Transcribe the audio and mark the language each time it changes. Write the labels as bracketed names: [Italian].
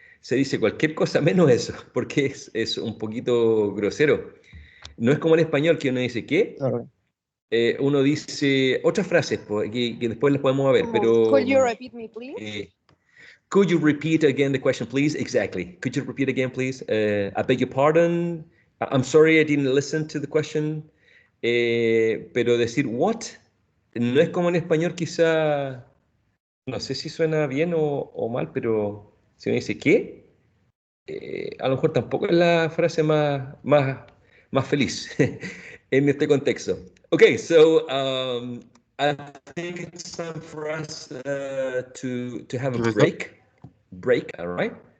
[Spanish] Se dice cualquier cosa menos eso, porque es un poquito grosero. No es como en español que uno dice ¿qué? [English] Sorry. [Spanish] Uno dice otras frases que después las podemos ver, pero... [English] Could you repeat me, please? Could you repeat again the question, please? Exactly. Could you repeat again, please? I beg your pardon. I'm sorry I didn't listen to the question. [Spanish] Pero decir what no es como en español, quizá, no sé si suena bien o mal, pero si uno dice ¿qué? A lo mejor tampoco es la frase más feliz en este contexto. [English] Okay, so I think it's time for us to have a break, all right?